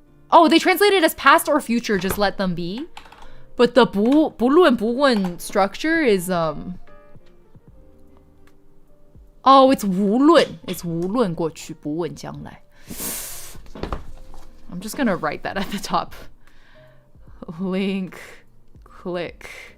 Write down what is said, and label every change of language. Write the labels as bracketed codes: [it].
[en] Oh, they translate it as past or future, just let them be. But the 不论不问 structure is, oh, it's 无论. It's [zh] 无论过去不问将来. [en] I'm just gonna write that at the top. Link, click.